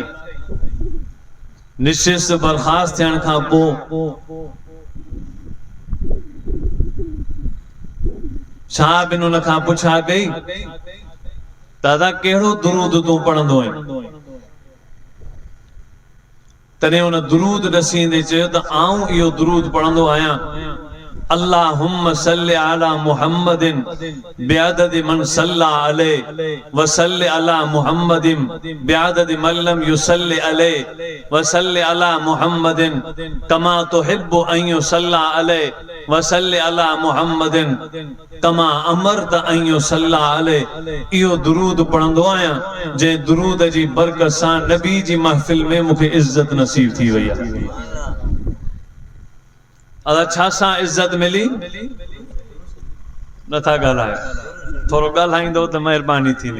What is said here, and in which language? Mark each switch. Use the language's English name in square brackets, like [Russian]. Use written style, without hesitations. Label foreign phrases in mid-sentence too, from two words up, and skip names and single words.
[Sindhi] निशिस्त बर्खास्त थियण खां पोइ साहब उन खां पुछा कई, दादा कहिड़ो दुरूद तूं पढ़ंदो आहीं? तॾहिं उन दुरूद ॾसींदे चयो त आऊं इहो दुरूद पढ़ंदो आहियां, [Arabic] اللهم صل على محمد بعدد من صلى عليه وصل على محمد بعدد من لم يصل عليه وصل على محمد كما تحب أن يصلى عليه وصل على محمد كما أمرت أن يصلى عليه. [Sindhi] इहो दुरूद पढ़ंदो आहियां जे दुरूद जी बरकत सां नबी जी महफिल में मूंखे इज्जत नसीब थी वई आहे। अदा छा सां इज्जत मिली? नथा ॻाल्हायो, थोरो ॻाल्हाईंदो त महिरबानी थींदी।